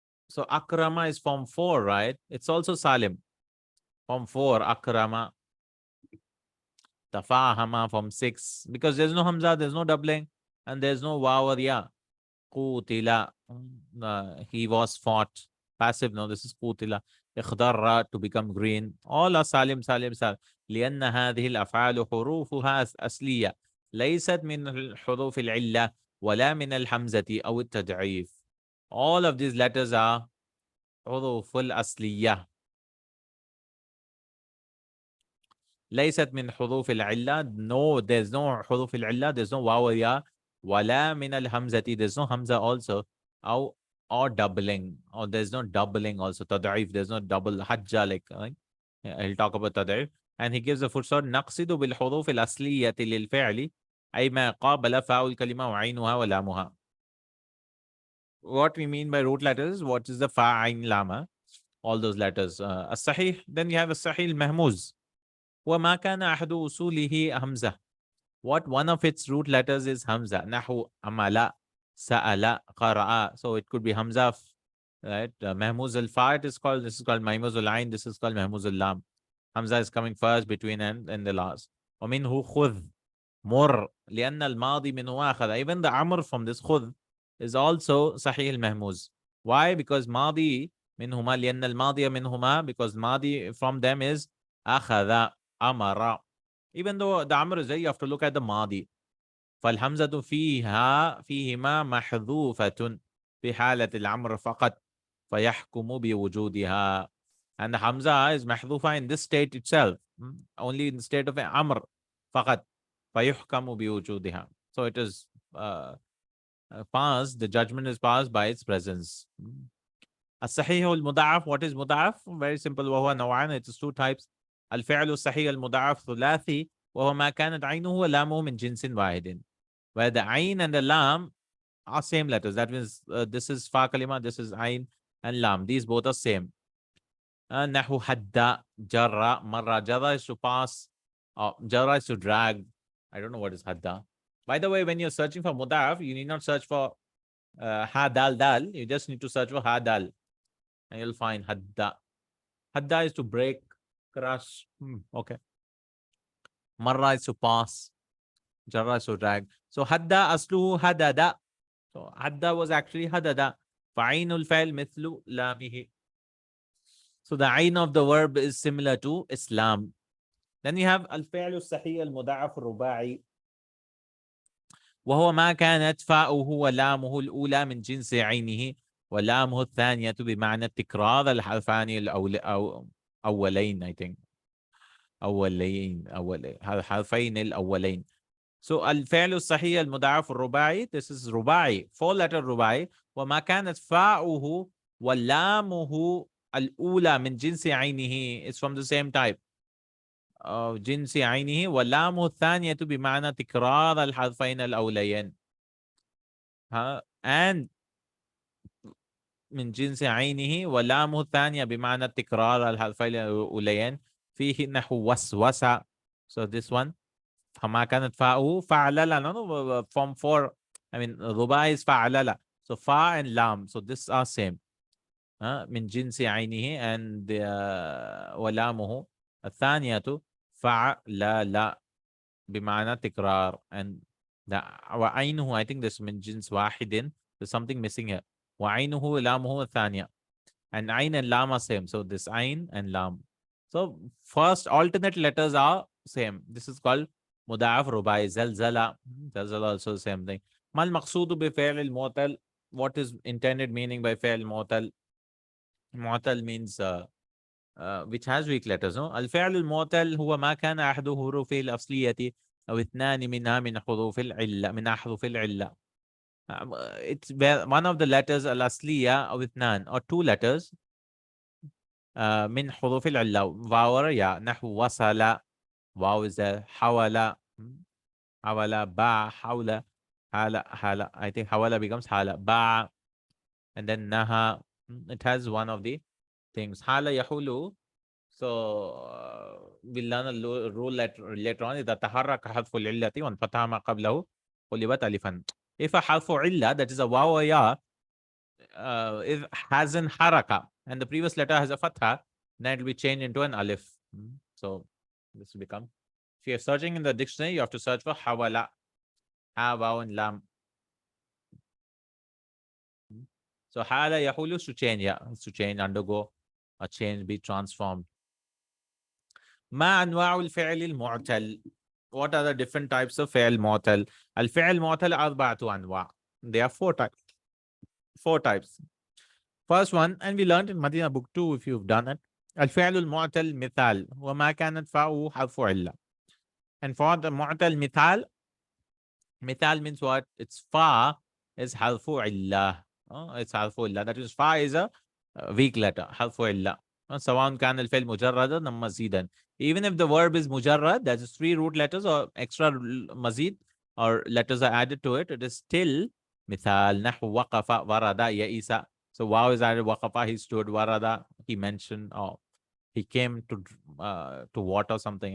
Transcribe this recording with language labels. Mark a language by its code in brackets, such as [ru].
[en] So akrama is form 4, right? It's also salim. Form 4, akrama. Tafahama form 6. Because there's no hamza, there's no doubling, and there's no waw or ya. Qutila. He was fought. Passive, no, this is qutila. اخضر to become green. All are salim, salim, salim. [ar] لأن هذه الأفعال حروفها أصلية ليست من حروف العلة ولا من الحمزة أو التضعيف. [en] All of these letters are [ar] حروف الأصلية. ليست من حروف العلة. [en] No, there's no حروف العلة. There's no واو يا. [ar] ولا من الحمزة. [en] There's no hamza also. أو or doubling, or there's no doubling also. Tad'if, there's no double. Hajja, like he'll talk about tad'if. And he gives a footnote. [ar] نقصد بالحروف الأصلية للفعل أي ما قابل فاء الكلمة وعينها ولامها. [en] What we mean by root letters, what is the fa, ain, lama? All those letters. الصحيح. Then you have الصحيح المهموز. [ar] وما كان أحد أصوله همزة. [en] What one of its root letters is hamza. Nahu, amala, sa'ala, qara'a. So it could be hamza, right? Mahmuz al-fa, it is called, this is called mahmuz al-ain, this is called mahmuz al-lam. Hamza is coming first, between, and the last. [ar] ومنه خذ مر لأن الماضي منه أخذ. [en] Even the amr from this khud is also sahih al-mahmuz. Why? Because madi minhuma, [ar] لأن الماضي منهما, [en] because madi from them is أخذ, amara. Even though the amr is there, you have to look at the madi. [ar] فالحمزة فيهما محذوفة في حالة الأمر فقط فيحكم بوجودها. [en] And the hamza is محذوفة in this state itself, only in the state of amr [ar] فقط فيحكم بوجودها. [en] So it is passed, the judgment is passed by its presence. [ar] الصحيح المضاعف. [en] What is مضاعف? Very simple. [ar] وهو نوعان. [en] It is two types. [ar] الفعل الصحيح المضاعف ثلاثي وهو ما كانت عينه ولامه من جنس واحد. [en] Where the ain and the lam are same letters. That means this is fa kalima, this is ain and lam. These both are same. Nahu hadda, jarra, marra. Jarra is to pass. Jarra is to drag. I don't know what is hadda. By the way, when you're searching for mudaf, you need not search for ha dal dal. You just need to search for ha dal, and you'll find hadda. Hadda is to break, crush. Okay. Marra is to pass. Jarra is to drag. So hadda asluhu hadada. So hadda was actually hadada. Fa'inul fa'il mithlu lamihi. So the ain of the verb is similar to Islam. Then you have al-fi'lu sahih al-muda'af al-ruba'i. [ar] وهو ما كانت فاؤه ولامه الأولى من جنس عينه ولامه الثانية بمعنى تكرار الحرفان الأولين. [en] I think [ar] أولين الحرفين الأولين. So الفعل الصحيح المضاعف الرباعي, [en] this is [ar] رباعي, 4-letter رباعي. وما كانت فاؤه ولامه الأولى من جنس عينه, [en] it's from the same type. [ar] جنس عينه ولامه الثانية بمعنى تكرار الحرفين الأولين. And من جنس عينه ولامه الثانية بمعنى تكرار الحرفين الأولين فيه نحو وسوسة. [en] So this one, [ar] فما كانت فاؤه فعلل. [en] No, form 4. I mean, رباعي is فعلل. So fa and lam. So this are same. [ar] من جنس عينه and ولامه الثانية فعل بمعنى تكرار. [en] And the وعينه, I think this mentions واحد. There's something missing here. [ar] وعينه لامه الثانية. [en] And ain and lam are same. So this ain and lam. So first alternate letters are same. This is called mudaf rubai. Zalzala. Zalzala also the same thing. Mal maqsudu bi fi'l al-mu'tal. What is intended meaning by fi'l al-mu'tal? Mu'tal means which has weak letters. No? [ar] الفعل المعتل هو ما كان أحد حروفه الأصلية أو اثنان منها من حروف العلة من أحرف العلة. [en] It's one of the letters الأصلية [ar] أو اثنان [en] or two letters [ar] من حروف العلة. واو or يا. نحو وصل. [en] واو is there. [ar] حول. حول. باع. حول. حال. حال. [en] I think حول becomes حال. [ar] باع. [en] And then نهى. It has one of the things. [ar] حال يحول. [en] So we'll learn a rule later on. [ar] إذا تحرك حرف العلة وانفتح ما قبله قلبت ألفا. [en] If a حرف علة, that is a واو or ya, it has an haraka and the previous letter has a fatha, then it will be changed into an alif. So this will become, if you're searching in the dictionary, you have to search for hawala, ha, waw, and lam. So hala yahulu is to change, yeah, to change, undergo a change, be transformed. [ar] ما أنواع الفعل المعتل? [en] What are the different types of فعل معتل? [ar] الفعل المعتل أربعة أنواع. [en] There are four types. Four types. First one, and we learned in Madina book 2 if you've done it. [ar] الفعل المعتل مثال وما كانت فاؤه حرف علة. [en] And for the معتل مثال, مثال means what? Its fa is حرف علة. [ar] It's حرف علة. [en] That is fa is a weak letter. [ar] حرف علة. سواء كان الفعل مجردا أم مزيدا. [en] Even if the verb is mujarrad, that is 3 root letters or extra mazid or letters are added to it, it is still مثال. [ar] نحو وقف ورد يئس. [en] So wow is added. Waqafa, he stood. Warada, he mentioned. Oh, he came to water something.